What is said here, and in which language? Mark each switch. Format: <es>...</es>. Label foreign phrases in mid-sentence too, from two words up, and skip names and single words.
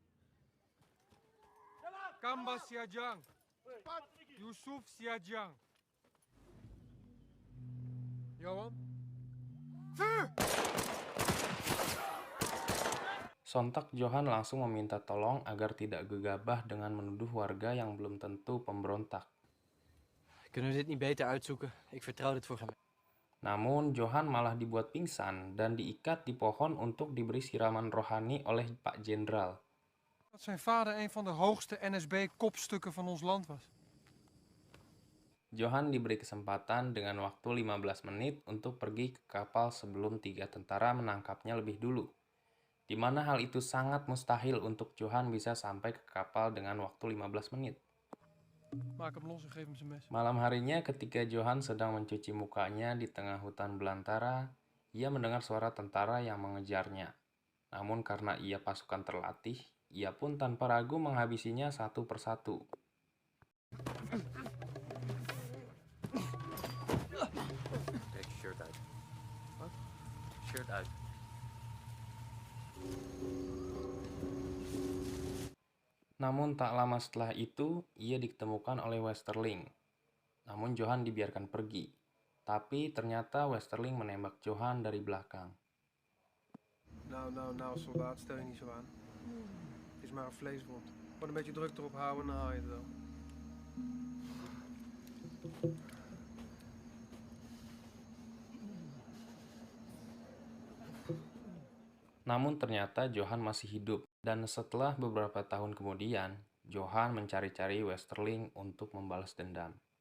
<id>Kamba Siajang. Yusuf Siajang. Jawab. Sontak Johan langsung meminta tolong agar tidak gegabah dengan menuduh warga yang belum tentu pemberontak.</id> <nl>Kunnen we dit niet beter uitzoeken? Ik vertrouw dit voor geen...</nl> <id>Namun Johan malah dibuat pingsan dan diikat di pohon untuk diberi siraman rohani oleh Pak Jenderal.</id> <nl>Dat zijn vader een van de hoogste NSB-kopstukken van ons land was.</nl> <id>Johan diberi kesempatan dengan waktu 15 menit untuk pergi ke kapal sebelum 3 tentara menangkapnya lebih dulu, di mana hal itu sangat mustahil untuk Johan bisa sampai ke kapal dengan waktu 15 menit.</id> <nl>Maak hem los en geef hem zijn mes.</nl> <id>Malam harinya ketika Johan sedang mencuci mukanya di tengah hutan belantara, ia mendengar suara tentara yang mengejarnya. Namun karena ia pasukan terlatih, ia pun tanpa ragu menghabisinya satu persatu. Dag. Namun tak lama setelah itu, ia ditemukan oleh Westerling. Namun Johan dibiarkan pergi. Tapi ternyata Westerling menembak Johan dari belakang.</id> <nl>Nou, soldaat, stel je niet zo aan. Het is maar een vleeswond. Wat een beetje druk erop houden en dan haal je het wel.</nl> <id>Namun ternyata Johan masih hidup. Dan setelah beberapa tahun kemudian, Johan mencari-cari Westerling untuk membalas dendam.</id>